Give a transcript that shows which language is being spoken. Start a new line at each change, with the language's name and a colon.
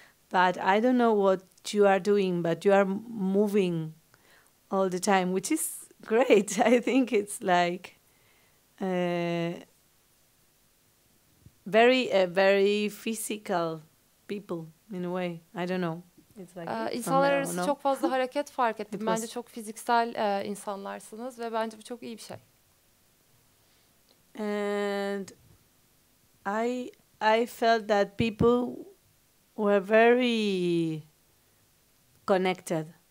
English: But I don't know what you are doing, but you are moving all the time, which is great. I think it's like very physical people in a way. I don't know. It's like
Turkish: İnsanlar arası çok fazla hareket fark ettim. Bence çok fiziksel insanlarsınız ve bence bu çok iyi bir şey.
English: And I felt that people were very connected.